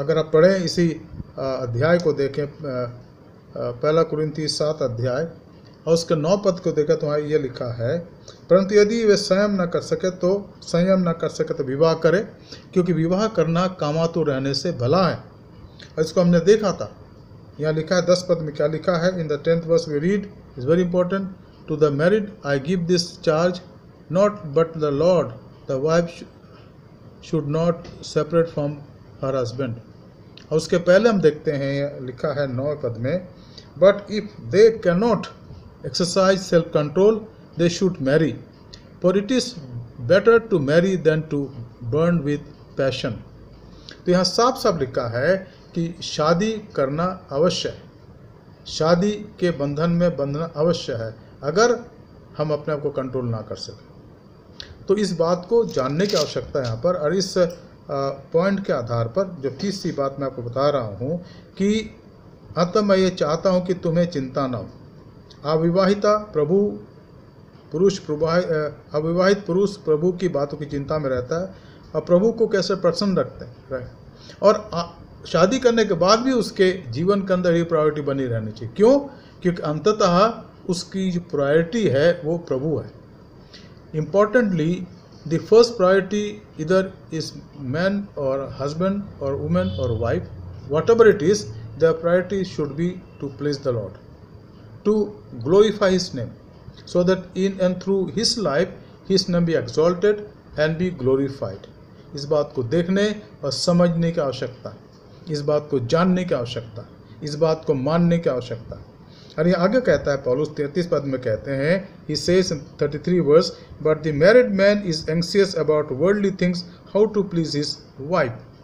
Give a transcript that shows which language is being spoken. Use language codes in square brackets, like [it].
[hi] अगर आप पढ़ें इसी अध्याय को देखें, 1 कुरिन्थी 7 अध्याय और उसके 9 पद को देखें तो वहाँ ये लिखा है, परंतु यदि वे संयम न कर सके तो विवाह करें, क्योंकि विवाह करना कामातुर रहने से भला है. और इसको हमने देखा था. यहाँ लिखा है 10 पद में क्या लिखा है. [en] In the 10th verse we read, is very important, to the married I give this charge, not but the Lord, the wife should not separate from her husband. [hi] और उसके पहले हम देखते हैं लिखा है 9 पद में, [en] but if they cannot exercise self control they should marry, for it is better to marry than to burn with passion. [hi] तो यहाँ साफ साफ लिखा है कि शादी करना अवश्य है, शादी के बंधन में बंधना अवश्य है अगर हम अपने आप को कंट्रोल ना कर सकें. तो इस बात को जानने की आवश्यकता है यहाँ पर. और इस पॉइंट के आधार पर जो तीसरी बात मैं आपको बता रहा हूँ कि अतः मैं ये चाहता हूँ कि तुम्हें चिंता ना हो. अविवाहित पुरुष प्रभु की बातों की चिंता में रहता है और प्रभु को कैसे प्रसन्न रखते हैं. और शादी करने के बाद भी उसके जीवन के अंदर ये प्रायोरिटी बनी रहनी चाहिए. क्यों? क्योंकि अंततः उसकी जो प्रायोरिटी है वो प्रभु है. [en] Importantly the first priority either is man or husband or woman or wife, whatever it is, their priority should be to please the Lord, to glorify His name, so that in and through His life His name be exalted and be glorified. [hi] इस बात को देखने और समझने की आवश्यकता, इस बात को जानने की आवश्यकता, इस बात को मानने की आवश्यकता। और ये आगे कहता है पौलुस 33 पद में कहते हैं, [en] He says in 33 verse, but the married man is anxious about worldly things, how to please his wife.